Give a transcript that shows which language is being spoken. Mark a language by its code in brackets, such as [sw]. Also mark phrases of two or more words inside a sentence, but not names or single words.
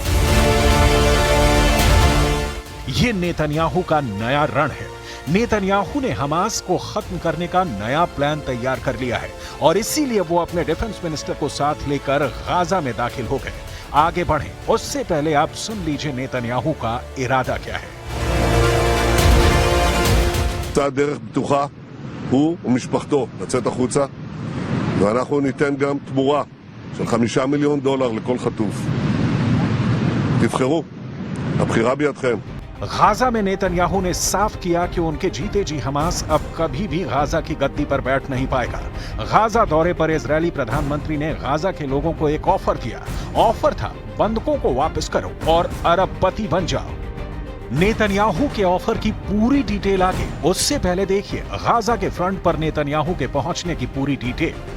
[hi] ये नेतन्याहू का नया रण है। नेतन्याहू ने हमास को खत्म करने का नया प्लान तैयार कर लिया है और इसीलिए वो अपने [en] defence minister [hi] को साथ लेकर गाजा में दाखिल हो गए। आगे बढ़ें उससे पहले आप सुन लीजिए नेतन्याहू का इरादा क्या है। [he] דרך פתוחה, הוא ומשפחתו לצאת החוצה, ואנחנו ניתן גם תמורה של $5 מיליון לכל חטוף. תבחרו, הבחירה בידכם. [hi] गाजा में नेतन्याहू ने साफ किया कि उनके जीते जी हमास अब कभी भी गाजा की गद्दी पर बैठ नहीं पाएगा। गाजा दौरे पर इजरायली प्रधानमंत्री ने गाजा के लोगों को एक ऑफर किया। ऑफर था, बंधकों को वापस करो और अरबपति बन जाओ। नेतन्याहू के ऑफर की पूरी डिटेल आगे, उससे पहले देखिए गाजा के फ्रंट पर नेतन्याहू के पहुंचने की पूरी डिटेल।